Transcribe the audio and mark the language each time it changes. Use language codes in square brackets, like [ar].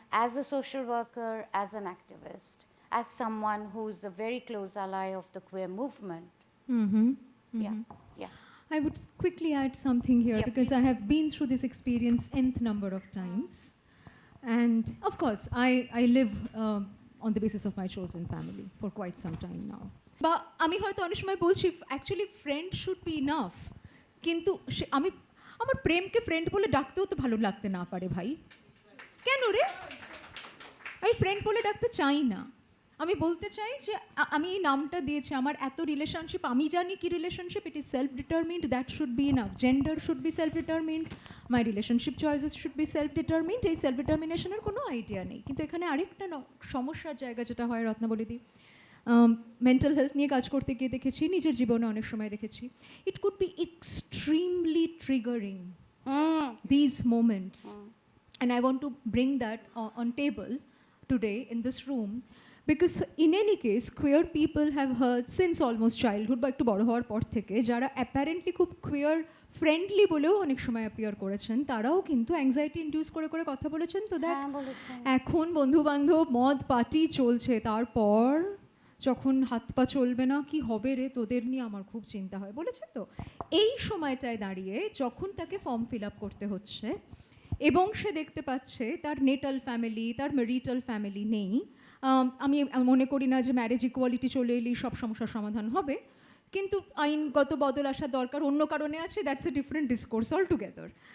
[en] As a social worker, as an activist, as someone who's a very close ally of the queer movement. Mm-hmm. Yeah, yeah. I would quickly add something here, Yeah, because I have been through this experience nth number of times. And of course, I live on the basis of my chosen family for quite some time now. [bn] বা আমি হয়তো অনেক সময় বলছি [en] actually friend should be enough, [bn] কিন্তু আমি আমার প্রেমকে ফ্রেন্ড বলে ডাকতেও তো ভালো লাগতে না পারে ভাই। কেন রে? আমি ফ্রেন্ড বলে ডাকতে চাই না। আমি বলতে চাই যে আমি এই নামটা দিয়েছি, আমার এত রিলেশনশিপ, আমি জানি কি relationship, [en] It is self determined, that should be enough. Gender should be self determined, my relationship choices should be self determined. [bn] এই সেলফ ডিটারমিনেশনের কোনো আইডিয়া নেই। কিন্তু এখানে আরেকটা সমস্যার জায়গা যেটা হয় রত্নাবলীদি, মেন্টাল হেলথ নিয়ে কাজ করতে গিয়ে দেখেছি, নিজের জীবনে অনেক সময় দেখেছি, [en] It could be extremely triggering these moments. And I want to bring that on table today in this room, because in any case queer people have heard since almost childhood [bn] বা একটু বড় হওয়ার পর থেকে, যারা অ্যাপারেন্টলি খুব queer friendly বলেও অনেক সময় অ্যাপিয়ার করেছেন, তারাও কিন্তু অ্যাংজাইটি ইনডিউস করে করে কথা বলেছেন। তো দেখ এখন বন্ধু বান্ধব মদ পার্টি চলছে, তারপর যখন হাত পা চলবে না, কি হবে রে তোদের নিয়ে আমার খুব চিন্তা হয়, বলেছে তো। এই সময়টায় দাঁড়িয়ে যখন তাকে ফর্ম ফিল আপ করতে হচ্ছে এবং সে দেখতে পাচ্ছে তার নেটাল ফ্যামিলি, তার ম্যারিটাল ফ্যামিলি নেই, আমি মনে করি না যে ম্যারেজ ইকুয়ালিটি চলে এলেই সব সমস্যার সমাধান হবে, কিন্তু আইনগত বদল আসা দরকার, অন্য কারণে আছে, [en] That's a different discourse altogether.